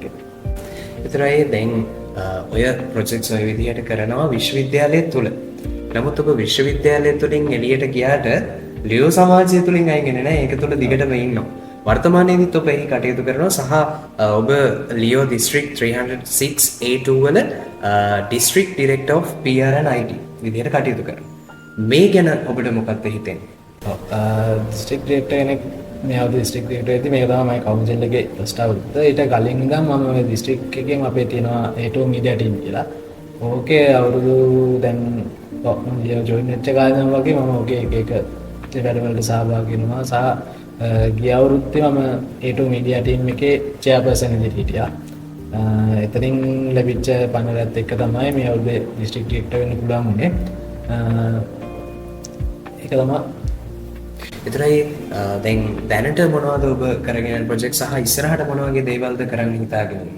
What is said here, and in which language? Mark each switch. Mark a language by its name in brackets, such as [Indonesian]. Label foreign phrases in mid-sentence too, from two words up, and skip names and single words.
[Sinhala] ඒතරයි දැන් ඔය ප්‍රොජෙක්ට්ස් ඔය විදිහට කරනවා විශ්වවිද්‍යාලය තුල. නමුත් ඔබ විශ්වවිද්‍යාලය තුලින් එළියට ගියාට ලියෝ සමාජය තුලින් අයිගෙන නැහැ. ඒක තුල දිගටම ඉන්නවා. වර්තමානයේදීත් ඔබ එහි කටයුතු කරනවා සහ ඔබ ලියෝ දිස්ත්‍රික් 306 A2 වල [English] district director of PR and IT [Sinhala] විදිහට කටයුතු කරනවා. මේ ගැන ඔබට මොකක්ද හිතෙන්නේ? [English] district director [Sinhala] කෙනෙක් මේ අවුරුදු [English] district director [Sinhala] වෙද්දි මේක තමයි මගේ කවුන්සිල් එකේ ෆස්ට් අවුරුද්ද. ඊට කලින් ඉඳන් මම මේ district එකේම අපේ තියෙනවා [English] A2 media team [Sinhala] කියලා. ඕකේ අවුරුදු දැන් මම ජොයින් වෙච්ච කාලේ වගේ මම ඕකේ එක වැඩවලට සහභාගී වෙනවා සහ ගිය අවුරුද්දේ මම [English] A2 media team [Sinhala] එකේ chairperson විදිහට හිටියා. එතනින් ලැබිච්ච පන්නරත් එක්ක තමයි මේ අවුරුද්දේ [English] district director [Sinhala] වෙන්න පුළුවන් වුණේ. ඒක තමයි. ඒතරයි දැන් දැනට මොනවද ඔබ කරගෙන යන ප්‍රොජෙක්ට් සහ ඉස්සරහට මොන වගේ දේවල්ද කරන්න හිතාගෙන ඉන්නේ?